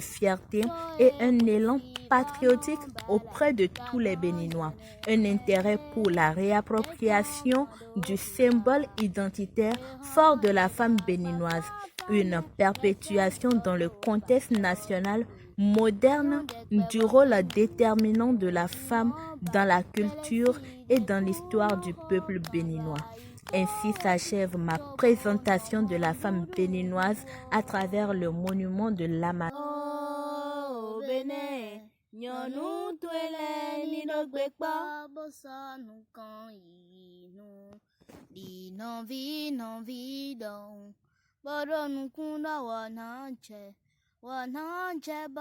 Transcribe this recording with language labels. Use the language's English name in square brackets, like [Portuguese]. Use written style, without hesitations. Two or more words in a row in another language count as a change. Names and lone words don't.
[French] fierté et un élan patriotique auprès de tous les Béninois, un intérêt pour la réappropriation du symbole identitaire fort de la femme béninoise, une perpétuation dans le contexte national moderne du rôle déterminant de la femme dans la culture et dans l'histoire du peuple béninois. Ainsi s'achève ma présentation de la femme béninoise à travers le monument de l'Amazone. Oh, Bénin, [Fon] nyɔnu toe le mi ɖogbe kpɔ, bosɔnu kan yinu, di nɔvi dɔn, bɔɖɔ nukun dɔ wɔ na dze bɔ.